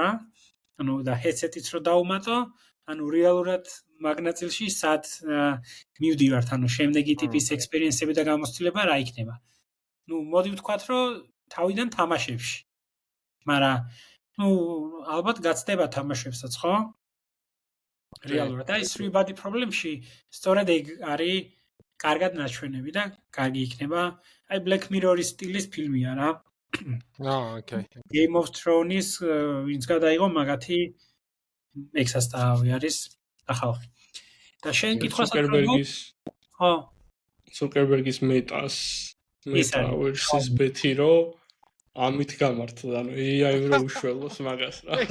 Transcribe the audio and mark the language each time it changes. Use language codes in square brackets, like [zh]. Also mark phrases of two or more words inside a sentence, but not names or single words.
[ka] ანუ და headset-იც რო დაუმატო, ანუ რეალურად მაგნაწილში სად მივდივართ, ანუ შემდეგი ტიპის ექსპერიენსები და გამოცდილება რა იქნება. ნუ მოდი ვთქვათ, რომ თავიდან თამაშებში. მაგრამ ნუ ალბათ გაცდება თამაშებსაც, ხო? რეალურად აი 3 body problem-ში სწორედ ეგ არის კარგად ნაჩვენები და კარგი იქნება. აი Black Mirror-ის სტილის ფილმია რა. ოკეი. Game of Thrones-ის ვინც გადაიღო მაგათი ექსასტავი არის ახალ. და შენ კითხვას Zuckerberg-ის ხო, Zuckerberg-ის Metaverse-ის ბეთი რომ ამით გამართლა, ანუ AI-ი რო უშველოს მაგას რა.